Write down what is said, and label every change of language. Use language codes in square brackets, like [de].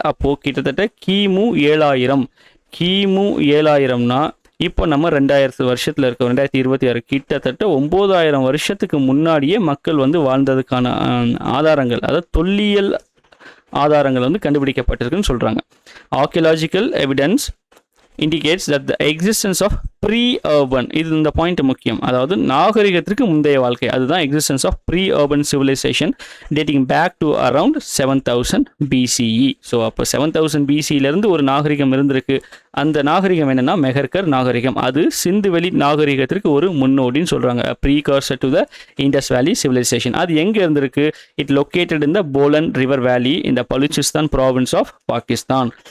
[ta] அப்போது கிட்டத்தட்ட கிமு 7000. கிமு 7000னா இப்போ நம்ம 2000 வருஷத்தில் இருக்கோம், 2026. கிட்டத்தட்ட 9000 வருஷத்துக்கு முன்னாடியே மக்கள் வந்து வாழ்ந்ததுக்கான ஆதாரங்கள், அதாவது தொல்லியல் ஆதாரங்கள் வந்து கண்டுபிடிக்கப்பட்டிருக்குன்னு சொல்கிறாங்க. [en] archaeological evidence indicates that the existence of pre-urban, [ta] இது இந்த பாயிண்ட் முக்கியம், அதாவது நாகரிகத்திற்கு முந்தைய வாழ்க்கை, அதுதான் [en] existence of pre-urban civilization dating back to around 7000 BCE. [ta] So அப்போ 7000 BCயிலேருந்து ஒரு நாகரிகம் இருந்திருக்கு. அந்த நாகரிகம் என்னென்னா மெஹர்கர் நாகரிகம். அது சிந்துவெளி நாகரிகத்திற்கு ஒரு முன்னோடின்னு சொல்கிறாங்க. [en] Precursor to the Indus valley civilisation. [ta] அது எங்கே இருந்திருக்கு? [en] It located in the Bolan river valley in the Balochistan province of Pakistan.